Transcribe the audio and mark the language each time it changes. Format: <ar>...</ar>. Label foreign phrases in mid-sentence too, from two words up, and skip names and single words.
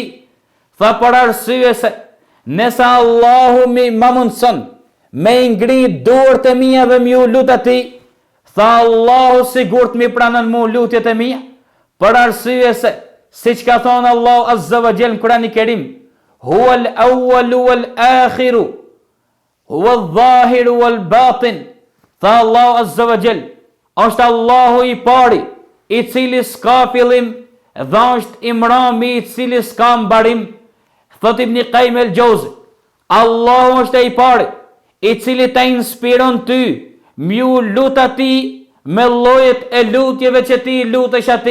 <sq>Tha për arsye se nëse Allahu ma mundëson me ngri duart e mia dhe mi u lut ati, tha Allahu sigurt mi pranon mu lutjet e mia. Për arsye se siç ka thonë Allahu</sq> <ar>عز وجل</ar> <sq>në Kur'anin e Kerim,</sq> <ar>هو الأول والآخر هو الظاهر والباطن.</ar> <sq>Tha Allahu</sq> <ar>عز وجل,</ar> <sq>është Allahu i pari i cili s'ka fillim dhe është Imrami i cili s'ka mbarim. Thot Ibn Qayyim el-Jauzi, Allahu është i pari i cili ta inspiron ty mju lut ati me llojet e lutjeve që ti lutesh ati.</sq>